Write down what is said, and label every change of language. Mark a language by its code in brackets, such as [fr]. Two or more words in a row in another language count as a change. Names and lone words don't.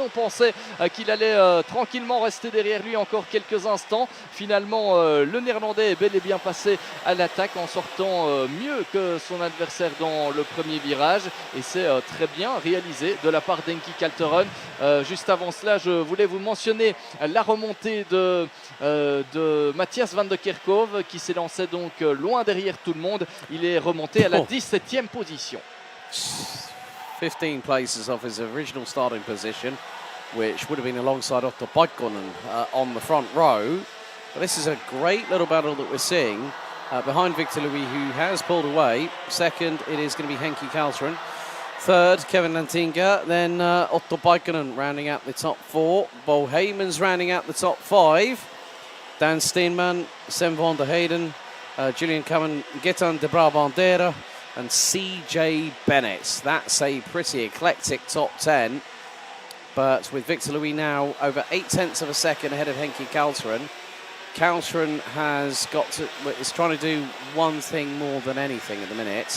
[fr] On pensait qu'il allait tranquillement rester derrière lui encore quelques instants. Finalement, le Néerlandais est bel et bien passé à l'attaque en sortant mieux que son adversaire dans le premier virage. Et c'est très bien réalisé de la part d'Enki Kalteren. Juste avant cela, je voulais vous mentionner la remontée de Matthias van de Kerkhove qui s'est lancé donc loin derrière tout le monde. Il est remonté à la 17e position. [en] 15 places off his original starting position, which would have been alongside Otto Pikkonen on the front row. But this is a great little battle that we're seeing behind Victor Louis, who has pulled away. Second, it is going to be Henki Kalteren. Third, Kevin Lantinga, then Otto Pikkonen rounding out the top 4. Bo Heyman's rounding out the top 5. Dan Steenman, Sem van der Heyden, Julian Kamen, Getan de Brabandera, and CJ Bennett. That's a pretty eclectic top 10. But with Victor Louis now over 0.8 of a second ahead of Henki Kalteren, Kalteren is trying to do one thing more than anything at the minute.